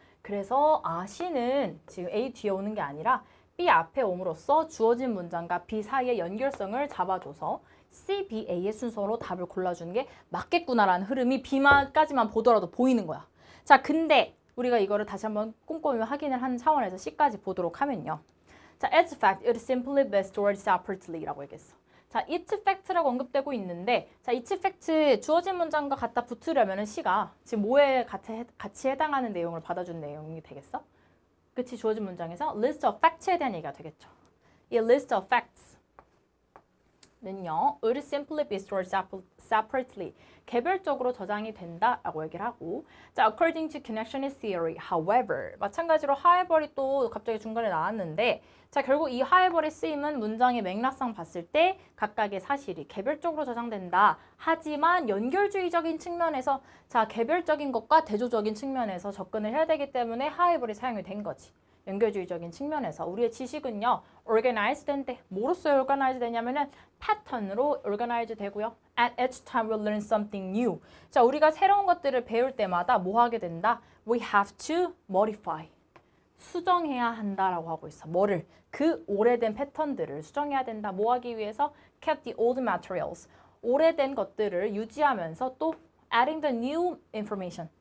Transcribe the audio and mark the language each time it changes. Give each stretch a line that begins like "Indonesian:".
Korean: 그래서 C는 지금 A 뒤에 오는 게 아니라 B 앞에 옴으로써 주어진 문장과 B 사이의 연결성을 잡아줘서 C, B, A의 순서로 답을 골라주는 게 맞겠구나라는 흐름이 B만까지만 보더라도 보이는 거야. 자, 근데 우리가 이거를 다시 한번 꼼꼼히 확인을 하는 차원에서 C까지 보도록 하면요.
English: 자, as fact, it is simply best stored separately라고
Korean: 얘기했어. 자, it fact라고 언급되고 있는데 자, it fact 주어진 문장과 갖다 붙으려면 C가 지금 뭐에 같이 해당하는 내용을 받아준 내용이 되겠어? 그치, 주어진 문장에서 list of facts에 대한 얘기가 되겠죠. 이 list of facts
English: 는요, would simply be stored separately.
Korean: 개별적으로 저장이 된다라고 얘기를 하고, 자,
English: according to connectionist theory, however,
Korean: 마찬가지로 however이 또 갑자기 중간에 나왔는데, 자, 결국 이 however의 쓰임은 문장의 맥락상 봤을 때 각각의 사실이 개별적으로 저장된다. 하지만 연결주의적인 측면에서, 자, 개별적인 것과 대조적인 측면에서 접근을 해야 되기 때문에 however이 사용이 된 거지. 연결주의적인 측면에서 우리의 지식은요, organize 된대. 뭐로써 organize 되냐면은 패턴으로 organize 되고요.
English: At each time we learn something new.
Korean: 자, 우리가 새로운 것들을 배울 때마다 뭐 하게 된다?
English: We have to modify.
Korean: 수정해야 한다라고 하고 있어. 뭐를? 그 오래된 패턴들을 수정해야 된다. 뭐 하기 위해서?
English: Keep the old materials.
Korean: 오래된 것들을 유지하면서 또
English: adding the new information.